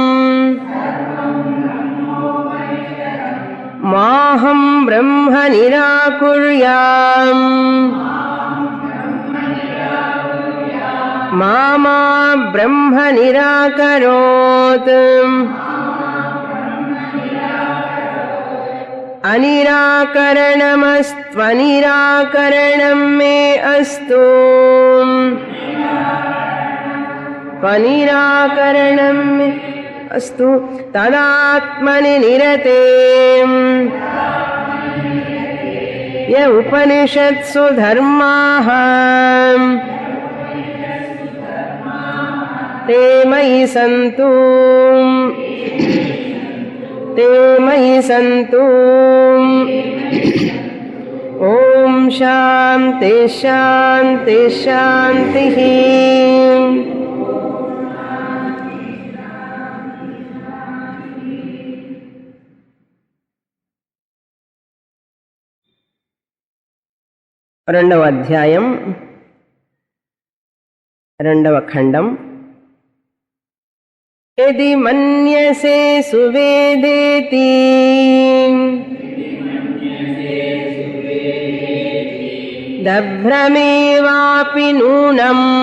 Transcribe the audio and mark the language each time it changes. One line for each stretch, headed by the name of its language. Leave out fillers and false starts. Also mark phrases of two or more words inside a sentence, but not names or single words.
Sanskrit: మాహం బ్రహ్మ నిరాకుర్యాం మామా బ్రహ్మ నిరాకరోత్ అనిరాకరణమస్త్వనిరాకరణం మే అస్తు స్వనిరాకరణం మే అస్తు తదాత్మని నిరతే య ఉపనిషత్సు ధర్మాః ते मयि सन्तु ते मयि सन्तु ओम शांति शांति शांतिः
Telugu: రెండవ అధ్యాయం రెండవ ఖండం
Sanskrit: యది మన్యసే సువేదేతి దభ్రమేవాపి నూనం